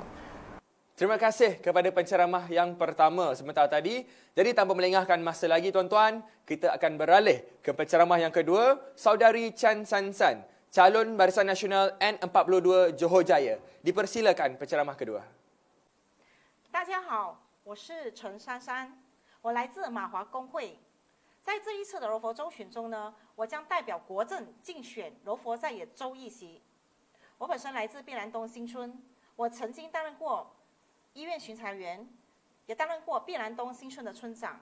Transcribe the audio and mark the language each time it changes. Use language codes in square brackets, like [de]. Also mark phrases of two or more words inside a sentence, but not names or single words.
[ms] Terima kasih kepada penceramah yang pertama sebentar tadi. Jadi tanpa melengahkan masa lagi tuan-tuan, kita akan beralih ke penceramah yang kedua, Saudari Chan San San, calon Barisan Nasional N42 Johor Jaya. Dipersilakan penceramah kedua. [zh] 大家好，我是陈珊珊，我来自马华工会。在这一次的柔佛州选中呢，我将代表国政竞选柔佛在野州议席。我本身来自碧兰东新村，我曾经担任过医院巡查员，也担任过碧兰东新村的村长。